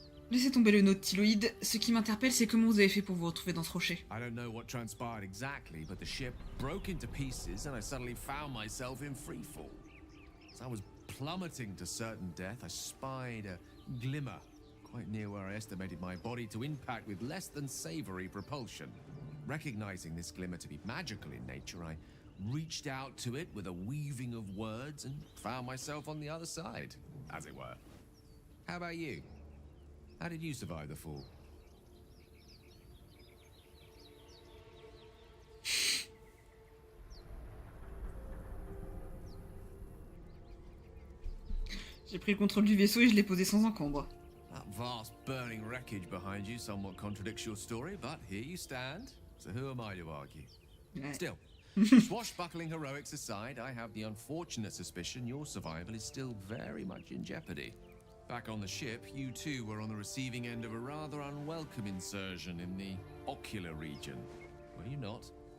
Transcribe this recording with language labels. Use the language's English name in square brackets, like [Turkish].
[French] Laissez tomber le nautiloïde. Ce qui m'interpelle, c'est comment vous avez fait pour vous retrouver dans ce rocher. [English] I don't know what transpired exactly, but the ship broke into pieces and I suddenly found myself in freefall. As I was plummeting to certain death, I spied a glimmer quite near where I estimated my body to impact with less than savory propulsion. Recognizing this glimmer to be magical in nature, I reached out to it with a weaving of words and found myself on the other side, as it were. How about you? How did you survive the fall? [French] J'ai pris le contrôle du vaisseau et je l'ai posé sans encombre. [English] That vast burning wreckage behind you somewhat contradicts your story, but here you stand. So who am I to argue? [French] Ouais. [English] Still, swashbuckling heroics aside, I have the unfortunate suspicion your survival is still very much in jeopardy. Back on the ship, you too were on the receiving end of a rather unwelcome insertion in the ocular region. Were you not?